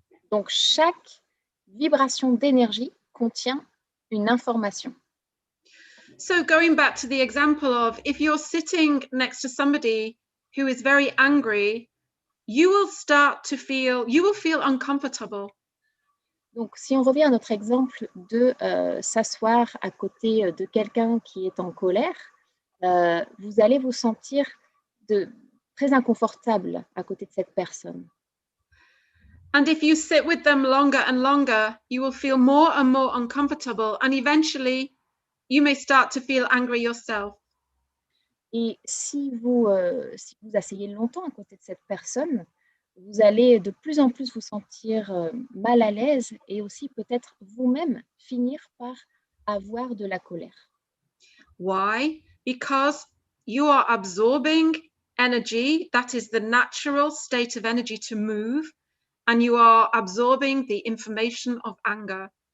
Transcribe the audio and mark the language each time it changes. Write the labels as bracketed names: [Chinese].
[French] Donc chaque vibration d'énergie contient une information. [English] So going back to the example of if you're sitting next to somebody who is very angry, you will feel uncomfortable. [French] Donc, si on revient à notre exemple de s'asseoir à côté de quelqu'un qui est en colère, vous allez vous sentir très inconfortable à côté de cette personne. [English] And if you sit with them longer and longer, you will feel more and more uncomfortable, and eventually you may start to feel angry yourself. [French] Et si vous asseyez longtemps à côté de cette personne, vous allez de plus en plus vous sentir mal à l'aise et aussi peut-être vous-même finir par avoir de la colère. [English] Why? Because you are absorbing energy, that is the natural state of energy to move, and you are absorbing the information of anger.